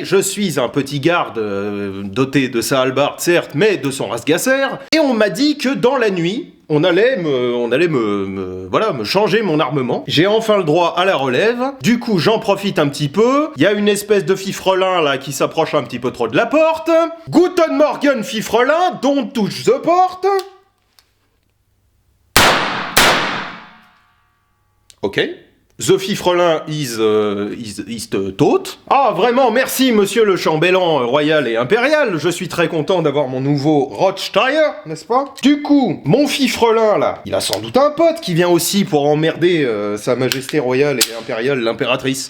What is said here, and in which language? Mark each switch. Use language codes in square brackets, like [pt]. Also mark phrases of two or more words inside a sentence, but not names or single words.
[fr] Je suis un petit garde doté de sa hallebarde, certes, mais de son Razgasser, et on m'a dit que dans la nuit, on allait me changer mon armement. J'ai enfin le droit à la relève. Du coup, j'en profite un petit peu. Il y a une espèce de fifrelin là qui s'approche un petit peu trop de la porte. [de] Guten Morgen, fifrelin, [en] don't touch [fr] the porte. [en] Ok. The fifrelin is tot. [fr] Ah, vraiment, merci, monsieur le chambellan royal et impérial. Je suis très content d'avoir mon nouveau Rothsteyer, n'est-ce pas? Du coup, mon fifrelin, là, il a sans doute un pote qui vient aussi pour emmerder sa majesté royale et impériale, l'impératrice.